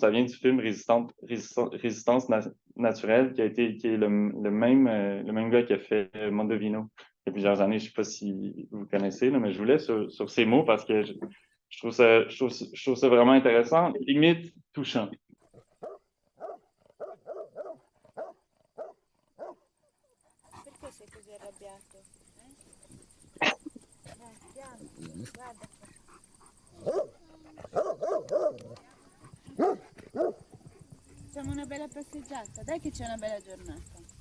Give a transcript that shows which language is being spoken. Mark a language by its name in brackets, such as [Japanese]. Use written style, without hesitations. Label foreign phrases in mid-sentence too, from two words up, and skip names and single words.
[French] Ça vient du film Résistance naturelle, qui est le même gars qui a fait Mondovino il y a plusieurs années. Je ne sais pas si vous connaissez, là, mais je vous laisse sur ces mots parce que je trouve ça vraiment intéressant, limite touchant. [Italian] Perché sei così arrabbiato? Guarda. Facciamo una bella passeggiata, dai che c'è una bella giornata.